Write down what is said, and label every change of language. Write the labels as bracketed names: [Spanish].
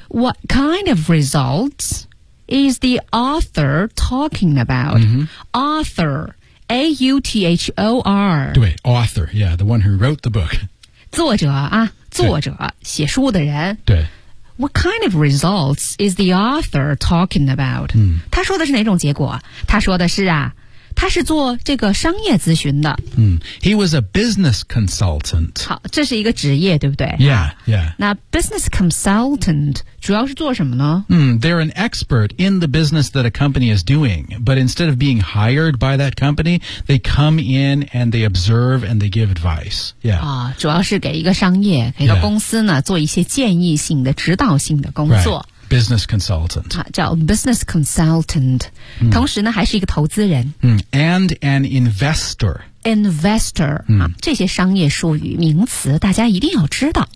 [English] What kind of results is the author talking about?、 Mm-hmm. Author, A-U-T-H-O-R. 对 author, yeah, the one who wrote the book. [Chinese] 作者啊，作者，写书的人。对。 [English] What kind of results is the author talking about?、嗯、 [Chinese] 他说的是哪种结果？他说的是啊。他是做这个商业咨询的。 [English] 嗯、He was a business consultant. [Chinese] 好，这是一个职业，对不对 [English] ？Yeah, yeah. [Chinese] 那 business consultant 主要是做什么呢？ [English] 嗯、They're an expert in the business that a company is doing. But instead of being hired by that company, they come in and they observe and they give advice. Yeah. [Chinese] 啊、哦，主要是给一个商业，给一个公司呢、做一些建议性的、指导性的工作。 [English] Right. Business consultant. [Chinese] 叫 business consultant.、 Mm. 同时呢还是一个投资人。 [English] Mm. And an investor. Investor.、 Mm. [Chinese] 啊、这些商业术语名词大家一定要知道。